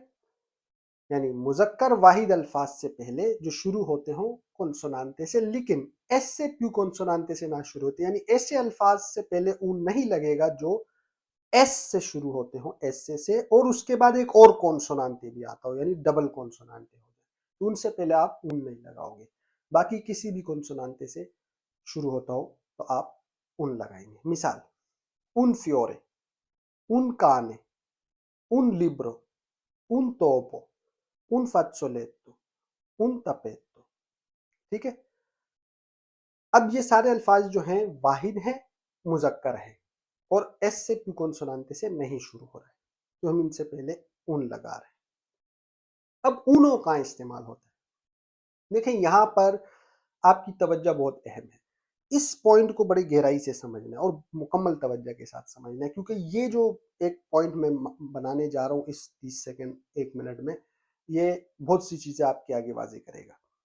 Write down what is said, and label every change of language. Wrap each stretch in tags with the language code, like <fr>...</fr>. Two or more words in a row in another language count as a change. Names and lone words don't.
<ur>یعنی مذکر واحد الفاظ سے پہلے جو شروع ہوتے ہوں کونسونانتے سے، لیکن ایس سے پی کونسونانتے سے نہ شروع ہوتے، یعنی ایسے الفاظ سے پہلے اون نہیں لگے گا جو ایس سے شروع ہوتے ہوں، ایس سے اور اس کے بعد ایک اور کونسونانتے بھی آتا ہو، یعنی ڈبل کونسونانتے ہو جائے، تو ان سے پہلے آپ اون نہیں لگاؤ گے. باقی کسی بھی کونسونانتے سے شروع ہوتا ہو تو آپ اون لگائیں گے. मिसाल,</ur> <it>un fiore, un cane, un libro, un topo, un fazzoletto, un tappeto,</it> <ur>ٹھیک ہے. اب یہ سارے الفاظ جو ہیں واحد ہیں، مذکر ہیں، اور ایس سے پی کونسونانتے سے نہیں شروع ہو رہا ہے، تو ہم ان سے پہلے اون لگا رہے ہیں. اب اونو کا استعمال ہوتا ہے. دیکھیں یہاں پر آپ کی توجہ بہت اہم ہے، اس پوائنٹ کو بڑی گہرائی سے سمجھنا ہے اور مکمل توجہ کے ساتھ سمجھنا ہے، کیونکہ یہ جو ایک پوائنٹ میں بنانے جا رہا ہوں اس 30 سیکنڈ 1 منٹ میں، یہ بہت سی چیزیں آپ کے آگے واضح کرے گا.</ur>